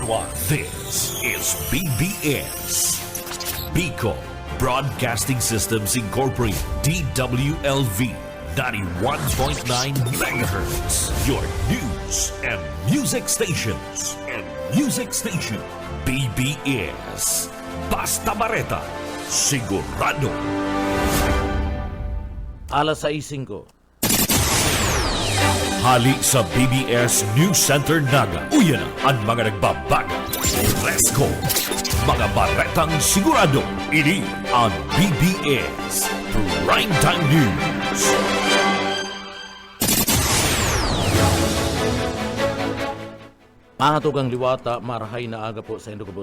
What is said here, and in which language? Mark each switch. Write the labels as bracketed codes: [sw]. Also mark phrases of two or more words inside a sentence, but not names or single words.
[en] One. This is BBS. Bicol Broadcasting Systems Incorporated. DWLV 91.9 MHz. Your news and music stations. [bik] BBS. Basta Bareta. Sigurado. Alas 6:05. Hali sa BBS News Center Naga. Uyan na ang mga nagbabaga. [en] Let's go! [bik] Mga baretang sigurado. Ini ang BBS Primetime News. Mga tugang liwata, marahay na aga po sa Indogabos.